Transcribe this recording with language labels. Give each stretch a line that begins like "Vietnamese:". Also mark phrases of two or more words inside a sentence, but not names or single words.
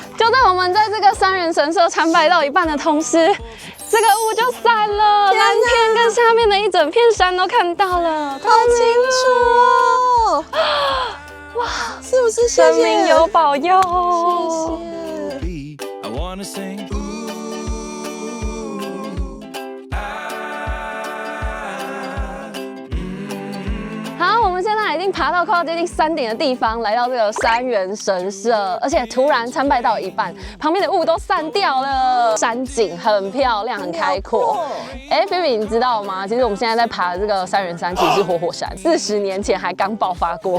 Chinese: 就在我們在這個三元神社參拜到一半的同時，這個霧就散了，藍天跟下面的一整片山都看到了，好清楚哦！哇，是不是？神明有保佑，謝謝。好，我們現在已經爬到快要接近山頂的地方，來到這個三元神社，而且突然參拜到一半，旁邊的霧都散掉了，山景很漂亮，很開闊。Phoebe 你知道嗎？其實我們現在在爬的這個三元山其實是活火山，40年前還剛爆發過。